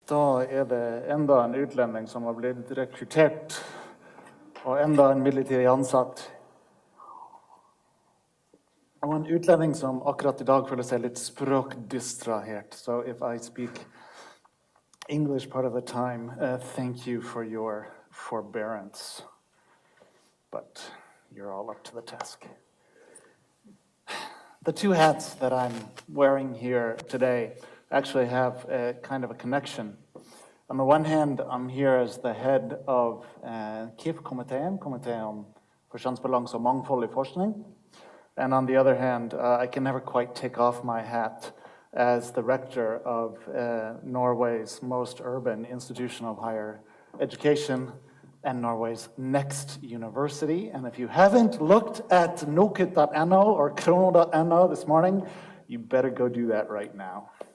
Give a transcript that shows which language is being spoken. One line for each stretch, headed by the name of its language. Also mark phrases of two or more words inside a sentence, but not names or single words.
Norwegian: Da det enda en utlending som har blitt rekruttert, og enda en midlertidig ansatt. Og en utlending som akkurat I dag føler seg litt språkdistrahert.
English: So if I speak English part of the time, thank you for your forbearance. But you're all up to the task. The two hats that I'm wearing here today actually have a kind of a connection. On the one hand, I'm here as the head of KIF-komiteen, Komiteen for kjønnsbalanse og mangfold I forskning. And on the other hand, I can never quite take off my hat as the rector of Norway's most urban institution of higher education and Norway's next university. And if you haven't looked at nokut.no or krono.no this morning, you better go do that right now.